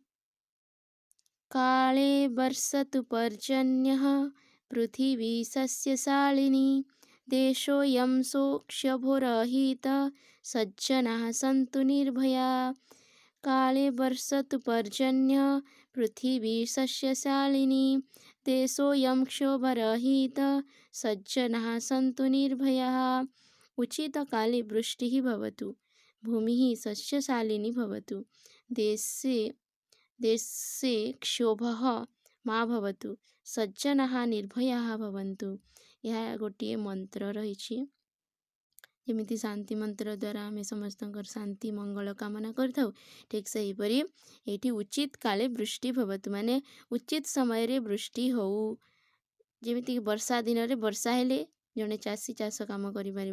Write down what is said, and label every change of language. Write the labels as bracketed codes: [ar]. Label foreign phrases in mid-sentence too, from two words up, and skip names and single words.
[sa] କାଳେ ବର୍ଷତୁ ପର୍ଜନ୍ୟଃ ପୃଥିବୀ ସସ୍ୟଶାଳିନୀ ଦେଶୋऽୟଂ ଶୋକ୍ଷ୍ୟଭୋରହିତଃ ସଜ୍ଜନାଃ ସन्तु ନିର୍ଭୟାଃ। କାଳେ ବର୍ଷତୁ ପର୍ଜନ୍ୟଃ ପୃଥିବୀ ସସ୍ୟଶାଳିନୀ ଦେଶୋऽୟଂ क्षोभरहितः सज्जनाः सन्तु निर्भयाः। उचित काले वृष्टिः भवतु, भूमिः सस्यशालिनी भवतु, देशे क्षोभः मा भवतु, सज्जनाः ନିର୍ଭୟାः ଭବନ୍ତୁ। [or] ଏହା ଗୋଟିଏ ମନ୍ତ୍ର ରହିଛି। ଯେମିତି ଶାନ୍ତି ମନ୍ତ୍ର ଦ୍ୱାରା ଆମେ ସମସ୍ତଙ୍କର ଶାନ୍ତି ମଙ୍ଗଳ କାମନା କରିଥାଉ, ଠିକ୍ ସେହିପରି ଏଇଠି [sa] ଉଚିତ କାଳେ ବୃଷ୍ଟି ଭବତୁ, [or] ମାନେ ଉଚିତ ସମୟରେ ବୃଷ୍ଟି ହଉ। ଯେମିତିକି ବର୍ଷା ଦିନରେ ବର୍ଷା ହେଲେ ଜଣେ ଚାଷୀ ଚାଷ କାମ କରିପାରିବ।